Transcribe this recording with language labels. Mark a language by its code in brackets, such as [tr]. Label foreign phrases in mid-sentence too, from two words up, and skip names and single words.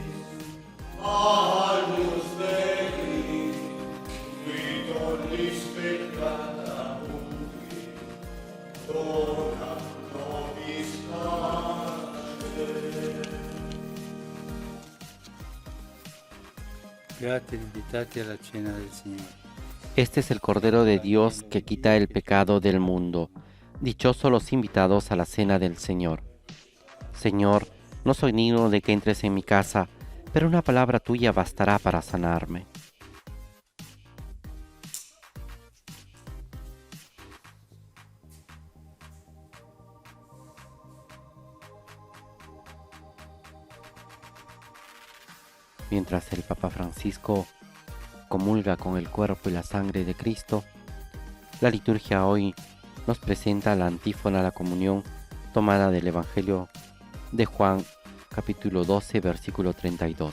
[la] Agnus Dei, qui tollis peccata ubi, dona nobis pace. [it] Beati gli invitati alla cena del Signore. [es] Este es el Cordero de Dios que quita el pecado del mundo. Dichosos los invitados a la cena del Señor. Señor, no soy digno de que entres en mi casa, pero una palabra tuya bastará para sanarme. Mientras el Papa Francisco comulga con el cuerpo y la sangre de Cristo, la liturgia hoy nos presenta la antífona a la comunión tomada del Evangelio de Juan, capítulo 12, versículo 32.